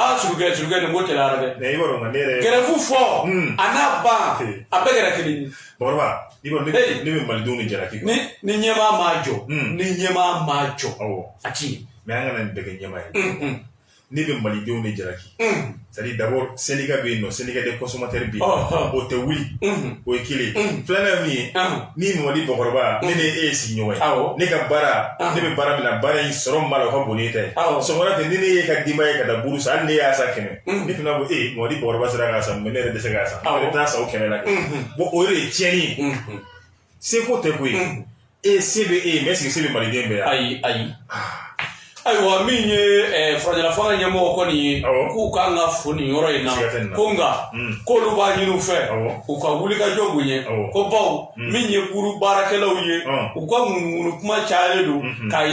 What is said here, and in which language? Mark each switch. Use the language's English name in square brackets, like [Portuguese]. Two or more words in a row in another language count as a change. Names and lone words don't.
[Bambara] Cɛrɔkɛ nin ko tɛliyara dɛ gɛrɛfu fɔ a n'a ban a bɛɛ kɛra kelen ye Bakɔrɔba ne bɛ malidenw ni jalaki ni ɲɛmaa ma jɔ ni ɲɛmaa ma jɔ a ti mais an kana nin bɛɛ kɛ ɲɛmaa ye ne bɛ malidenw de jalaki [French] c'est à dire d'abord [Bambara] syndicat bɛ yen nɔ [French] syndicat des consommateurs [Bambara] bɛ yen o tɛ wuli o ye kelen filanan min ye ni Mamadi Bakɔrɔba ne ni e ye sigiɲɔgɔn ye ne ka baara ne bɛ baara min na baara in sɔrɔ ma la o ka bon ni e ta ye sɔgɔmada fɛ ni ne ye ka denbaya ye ka taa buru san hali ne y'a san 100 ne fana ko Mamadi Bakɔrɔba sera k'a san mais ne yɛrɛ tɛ se k'a san ne bɛ taa san o 100 la kɛ bon o de ye tiɲɛni ye seko tɛ ko ye se bɛ e ye mais [French] est-ce que [Bambara] se bɛ maliden bɛɛ ye ayi ayiwa min ye farajɛla fanga ɲɛmɔgɔ kɔni ye k'u kan ka fo nin yɔrɔ in na ko nka k'olu b'a ɲini u fɛ u ka wulikajɔ bonya ko baw min ye buru baarakɛlaw ye u ka ŋunuŋunu kuma cayalen don k'a